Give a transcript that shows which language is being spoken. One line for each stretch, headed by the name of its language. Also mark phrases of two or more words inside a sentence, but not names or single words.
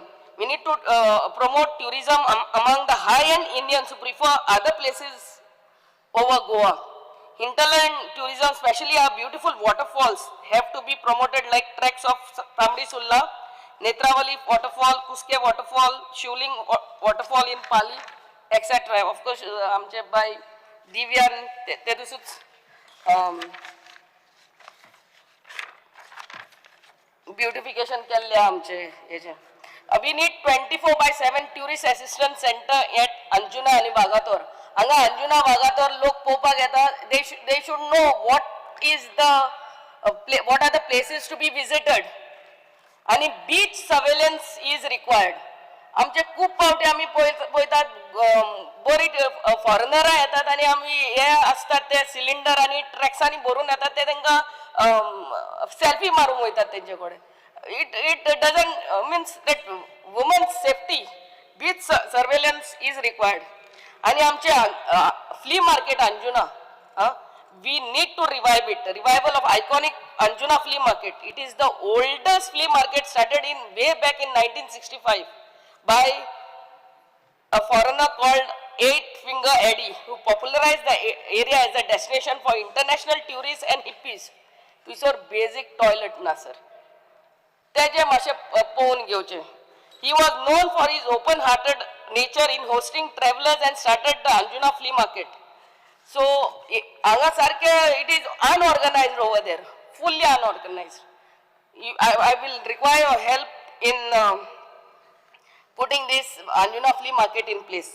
English: We need to promote tourism among the high-end Indians who prefer other places over Goa. Hinterland tourism, especially our beautiful waterfalls, have to be promoted like treks of Tamdi Sulla, Netravali waterfall, Kuske waterfall, Shivling waterfall in Pali, etc. Of course,
Konkani: आमचे बाय दिव्यान ते दुसरूच ब्युटिफिकेशन केल्ले आमचे हेचे.
English: We need 24/7 tourist assistance center at Anjuna आणि वागातोर.
Konkani: हांगा अंजुना वागातोर लोक पळोवपाक येता.
English: They should know what are the places to be visited. आणि beach surveillance is required.
Konkani: आमचे खूप फावटी आम्ही पळयतात बरी फॉरेनरां येतात आणि आम्ही हे असतात ते सिलिंडर आणि ट्रॅक्सांनी भरून येतात ते तांकां सेल्फी मारूंक वयतात तेंचे कडेन.
English: It doesn't means that women's safety, beach surveillance is required.
Konkani: आणि आमचे
English: flea market Anjuna, we need to revive it. Revival of iconic Anjuna flea market. It is the oldest flea market, started way back in 1965 by a foreigner called Eight Finger Eddie, who popularized the area as a destination for international tourists and hippies. These are basic toilet na sir.
Konkani: तेजे मातशे पळोवन घेवचे.
English: He was known for his open-hearted nature in hosting travelers and started the Anjuna flea market. So,
Konkani: हांगा सारके
English: it is unorganized over there, fully unorganized. I will require your help in putting this Anjuna flea market in place.